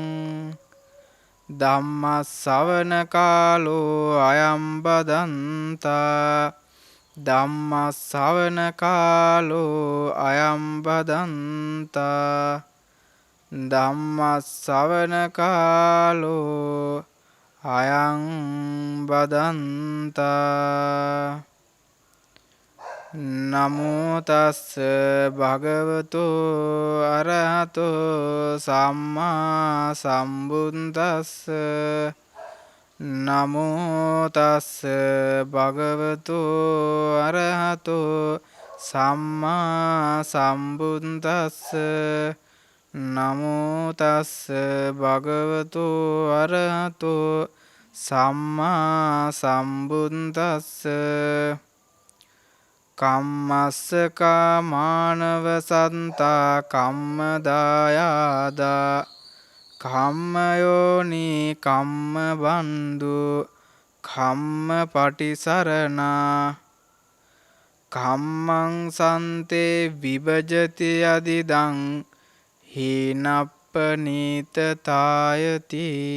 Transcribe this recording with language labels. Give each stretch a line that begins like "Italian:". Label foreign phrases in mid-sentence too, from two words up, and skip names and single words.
Pali: ධම්ම ශ්‍රවණ කාලෝ අයං බදන්තා ධම්ම ශ්‍රවණ කාලෝ අයං බදන්තා ධම්ම ශ්‍රවණ කාලෝ අයං බදන්තා නමෝ තස්ස භගවතු අරහතෝ සම්මා සම්බුද්දස්ස නමෝ තස්ස භගවතු අරහතෝ සම්මා සම්බුද්දස්ස නමෝ තස්ස භගවතු අරහතෝ සම්මා සම්බුද්දස්ස කම්මස්සකා මානව සන්තා කම්මදායාදා කම්මයෝනි කම්ම බන්දු කම්ම පටිසරණා කම්මං සන්තේ විභජති අදිදං හීනප්පනීතතායති.